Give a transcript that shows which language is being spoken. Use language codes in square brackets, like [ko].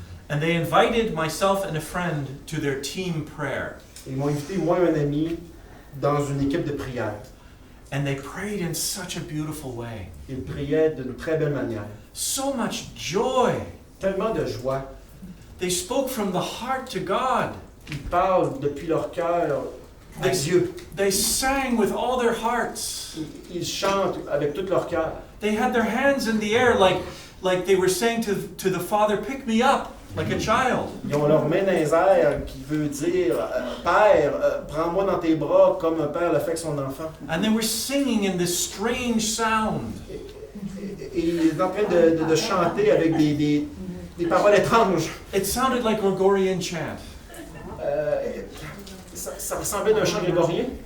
[en] And they invited myself and a friend to their team prayer. [fr] Ils m'ont invité, moi et un ami, dans une équipe de prière. [en] And they prayed in such a beautiful way. [fr] Ils priaient d'une très belle manière. [en] So much joy. [fr] Tellement de joie. [en] They spoke from the heart to God. [fr] Ils parlent depuis leur cœur à Dieu. [en] They sang with all their hearts. [fr] Ils chantent avec tout leur cœur. [en] They had their hands in the air like they were saying to the Father, pick me up, like a child. [fr] Ils ont leur main dans les airs qui veut dire Père, prends-moi dans tes bras comme un père le fait avec son enfant. [en] And they were singing in this strange sound. [fr] Et il est en train de chanter avec des paroles étranges. [en] It sounded like Gregorian chant. [fr] Ça ressemblait d'un chant grégorien.